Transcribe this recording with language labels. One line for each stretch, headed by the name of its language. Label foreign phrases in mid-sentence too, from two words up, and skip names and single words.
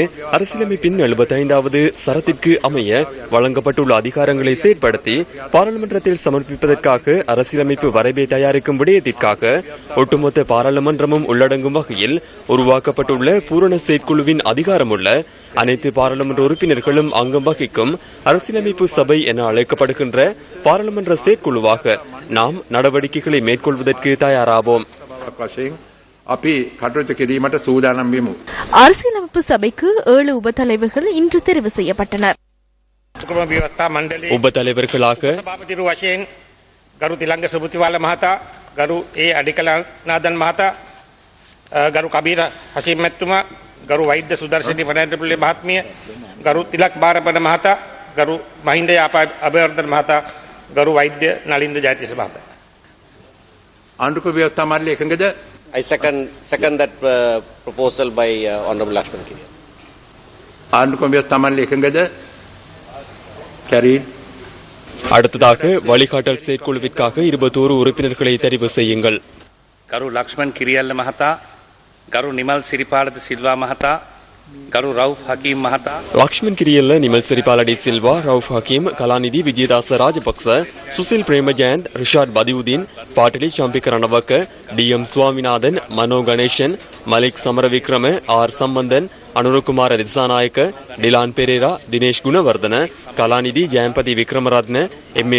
Tamil: அரசியலமைப்பின் 75வது சரத்திற்கு அமைய வழங்கப்பட்டுள்ள அதிகாரங்களை செயற்படுத்தி பாராளுமன்றத்தில் சமர்ப்பிப்பதற்காக அரசியலமைப்பு வரைவை தயாரிக்கும் விடயத்திற்காக ஒட்டுமொத்த பாராளுமன்றமும் உள்ளடங்கும் வகையில் உருவாக்கப்பட்டுள்ள பூரண செயற்குழுவின் அதிகாரமுள்ள அனைத்து பாராளுமன்ற உறுப்பினர்களும் அங்கம் வகிக்கும் அரசியலமைப்பு சபை என அழைக்கப்படுகின்ற பாராளுமன்ற செயற்குழுவாக நாம் நடவடிக்கைகளை மேற்கொள்வதற்கு தயாராவோம். அரசியலமைப்பு சபைக்கு 7 உபத்தலைவர்கள் இன்று தெரிவு செய்யப்பட்டனர். உபத்தலைவர்களாக
Sinhala: ගරු තිලංග සුබතිවාල මහතා, ගරු ඒ අඩිකලනාදන් මහතා, ගරු කබීර හෂීම් මැතිතුමා, ගරු වෛද්‍ය සුදර්ශනී වනරපුල්ලේ මහත්මිය, ගරු තිලක් බාරපඩ මහතා, ගරු මහින්ද අබේවර්ධන මහතා, ගරු වෛද්‍ය නලින්ද ජයතිස්ස මහතා. ආණ්ඩුක ව්‍යවස්ථා මණ්ඩලය එකඟද?
English: I second that proposal by Honorable Lakshman Kiria.
Sinhala: ආණ්ඩුක ව්‍යවස්ථා මණ්ඩලය එකඟද? carried.
Tamil: அடுத்ததாக வழிகாட்டல் செயற்குழுவிற்காக 21 உறுப்பினர்களை தெரிவு செய்யுங்கள்.
Sinhala: ගරු ලක්ෂ්මන් කිරියල්ල මහතා, ගරු නිමල් සිරිපාලද සිල්වා මහතා, ගරු රවුෆ් හකීම් මහතා,
Tamil: லக்ஷ்மன் கிரியல்ல, நிமல் சிறிபாலடி சில்வா, ரவுஃப் ஹக்கீம், கலாநிதி விஜயதாச ராஜபக்ச, சுசில் பிரேமஜயந்த், ரிஷாட் பதியுதீன், பாட்டலி சம்பிக்க ரணவக்க, DM சுவாமிநாதன், மனோ கணேசன், மலிக் சமரவிக்ரம, R சம்பந்தன், அனுரகுமார திசாநாயக்க, டிலான் பெரேரா, தினேஷ் குணவர்தன, கலாநிதி ஜெயம்பதி விக்ரமரத்ன, எம்.ஏ.